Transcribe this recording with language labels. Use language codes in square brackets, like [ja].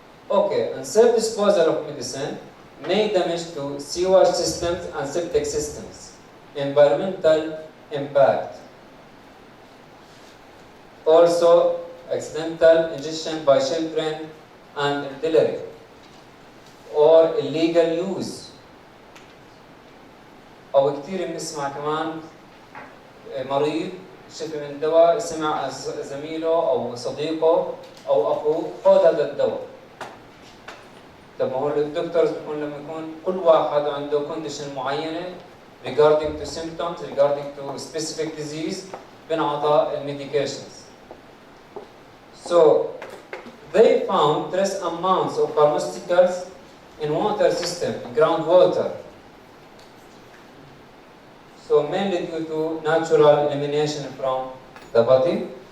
[en] Okay, and safe disposal of medicine may damage to sewage systems and septic systems, environmental impact. Also, accidental ingestion by children and elderly, or illegal use. [ar] أو كثير بنسمع كمان مريض شفي من دواء سمع زميله أو صديقه أو أخوه خذ هذا الدواء. طب ما هو الدكتورز بيكون لما يكون كل واحد عنده كونديشن معينة [en] regarding to symptoms, regarding to specific disease [ar] بنعطى الميديكيشنز. [en] So they found trace amounts of pharmaceuticals in water system, groundwater. so mainly due to natural elimination from the body.